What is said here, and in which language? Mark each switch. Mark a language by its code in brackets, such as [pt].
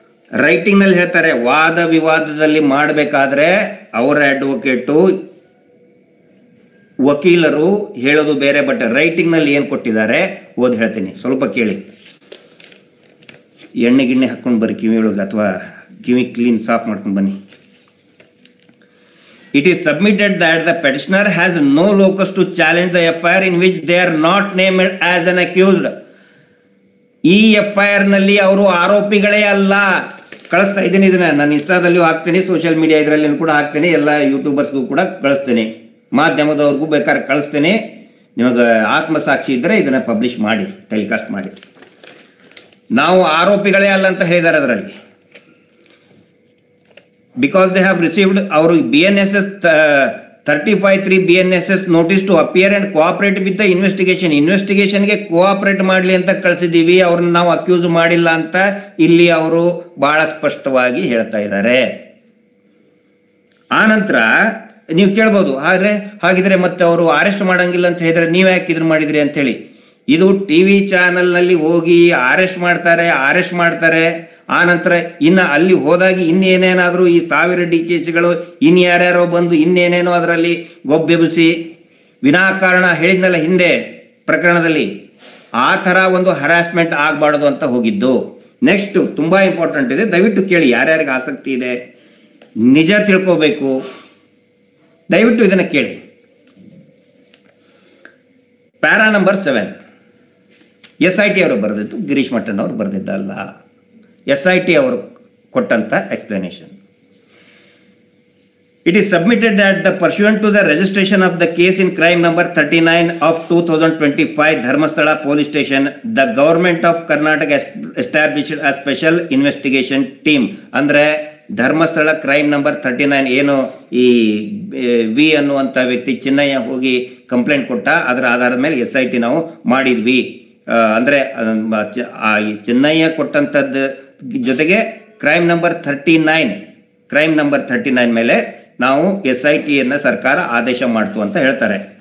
[kn] ರೈಟಿಂಗ್ನಲ್ಲಿ ಹೇಳ್ತಾರೆ, ವಾದ ವಿವಾದದಲ್ಲಿ ಮಾಡಬೇಕಾದ್ರೆ ಅವರ ಅಡ್ವೊಕೇಟು, ವಕೀಲರು ಹೇಳೋದು ಬೇರೆ, ಬಟ್ ರೈಟಿಂಗ್ನಲ್ಲಿ ಏನು ಕೊಟ್ಟಿದ್ದಾರೆ ಓದಿ ಹೇಳ್ತೀನಿ, ಸ್ವಲ್ಪ ಕೇಳಿ. ಎಣ್ಣೆ ಗಿಣ್ಣೆ ಹಾಕ್ಕೊಂಡು ಬರ್ರಿ ಕಿವಿ ಒಳಗೆ, ಅಥವಾ ಕಿವಿ ಕ್ಲೀನ್ ಸಾಫ್ ಮಾಡ್ಕೊಂಡು ಬನ್ನಿ. [en] It is submitted that the petitioner has no locus to challenge the FIR in which they are not named as an accused. [kn] ಈ FIR ನಲ್ಲಿ ಅವರು ಆರೋಪಿಗಳೇ ಅಲ್ಲ. ಕಳಿಸ್ತಾ ಇದ್ದೀನಿ, ಇದನ್ನ ನಾನು ಇನ್ಸ್ಟಾದಲ್ಲಿಯೂ ಹಾಕ್ತೀನಿ, ಸೋಷಿಯಲ್ ಮೀಡಿಯಾ ಇದರಲ್ಲಿ ಕೂಡ ಹಾಕ್ತೀನಿ, ಎಲ್ಲ ಯೂಟ್ಯೂಬರ್ಸ್ಗೂ ಕೂಡ ಕಳಿಸ್ತೀನಿ, ಮಾಧ್ಯಮದವ್ರಿಗೂ ಬೇಕಾದ್ರೆ ಕಳಿಸ್ತೀನಿ. ನಿಮಗೆ ಆತ್ಮಸಾಕ್ಷಿ ಇದ್ದರೆ ಇದನ್ನು ಪಬ್ಲಿಷ್ ಮಾಡಿ, ಟೆಲಿಕಾಸ್ಟ್ ಮಾಡಿ. ನಾವು ಆರೋಪಿಗಳೇ ಅಲ್ಲ ಅಂತ ಹೇಳಿದ್ದಾರೆ ಅದರಲ್ಲಿ. [en] Because they have received our BNSS 35(3) BNSS notice to appear and cooperate with the investigation. [kn] ಇನ್ವೆಸ್ಟಿಗೇಷನ್ಗೆ cooperate ಮಾಡಲಿ ಅಂತ ಕಳಿಸಿದ್ದೀವಿ, ಅವ್ರನ್ನ ನಾವು ಅಕ್ಯೂಸ್ ಮಾಡಿಲ್ಲ ಅಂತ ಇಲ್ಲಿ ಅವರು ಬಹಳ ಸ್ಪಷ್ಟವಾಗಿ ಹೇಳ್ತಾ ಇದ್ದಾರೆ. ಆನಂತರ ನೀವು ಕೇಳ್ಬೋದು, ಹಾಗಿದ್ರೆ ಮತ್ತೆ ಅವರು ಅರೆಸ್ಟ್ ಮಾಡಂಗಿಲ್ಲ ಅಂತ ಹೇಳಿದ್ರೆ ನೀವು ಯಾಕೆ ಇದ್ರ ಮಾಡಿದ್ರಿ ಅಂತೇಳಿ. ಇದು TV ಚಾನಲ್ನಲ್ಲಿ ಹೋಗಿ ಅರೆಸ್ಟ್ ಮಾಡ್ತಾರೆ. ಆನಂತರ ಇನ್ನು ಅಲ್ಲಿ ಹೋದಾಗಿ ಇನ್ನೇನೇನಾದರೂ ಈ 1000 DKCಗಳು ಇನ್ಯಾರ್ಯಾರೋ ಬಂದು ಇನ್ನೇನೇನೋ ಅದರಲ್ಲಿ ಗೊಬ್ಬೆಬ್ಬಿಸಿ ವಿನಾಕಾರಣ ಹೇಳಿದ್ನಲ್ಲ ಹಿಂದೆ ಪ್ರಕರಣದಲ್ಲಿ, ಆ ಥರ ಒಂದು ಹರಾಸ್ಮೆಂಟ್ ಆಗಬಾರ್ದು ಅಂತ ಹೋಗಿದ್ದು. ನೆಕ್ಸ್ಟ್ ತುಂಬ ಇಂಪಾರ್ಟೆಂಟ್ ಇದೆ, ದಯವಿಟ್ಟು ಕೇಳಿ, ಯಾರ್ಯಾರಿಗೆ ಆಸಕ್ತಿ ಇದೆ, ನಿಜ ತಿಳ್ಕೋಬೇಕು, ದಯವಿಟ್ಟು ಇದನ್ನು ಕೇಳಿ. ಪ್ಯಾರಾ ನಂಬರ್ 7 SIT ಅವರು ಬರೆದಿದ್ದು, ಗಿರೀಶ್ ಮಟ್ಟಣ್ಣ ಅವರು ಬರೆದಿದ್ದಲ್ಲ. SIT ಅವರು ಕೊಟ್ಟಂತ explanation. [en] It is submitted that the pursuant to the registration of the case in crime number 39 of 2025 Dharmasthala police station, the government of Karnataka established a special investigation team. [kn] ಅಂದ್ರೆ Dharmasthala crime number 39 ಏನು ಈ V ಅನ್ನುವಂಥ ವ್ಯಕ್ತಿ ಚಿನ್ನಯ್ಯ ಹೋಗಿ complaint ಕೊಟ್ಟ, ಅದರ ಆಧಾರದ ಮೇಲೆ SIT ನಾವು ಮಾಡಿದ್ವಿ. ಅಂದರೆ ಚಿನ್ನಯ್ಯ ಕೊಟ್ಟಂಥದ್ದು ಜೊತೆಗೆ ಕ್ರೈಮ್ ನಂಬರ್ 39 ಮೇಲೆ ನಾವು SITಯನ್ನು ಸರ್ಕಾರ ಆದೇಶ ಮಾಡ್ತು ಅಂತ ಹೇಳ್ತಾರೆ.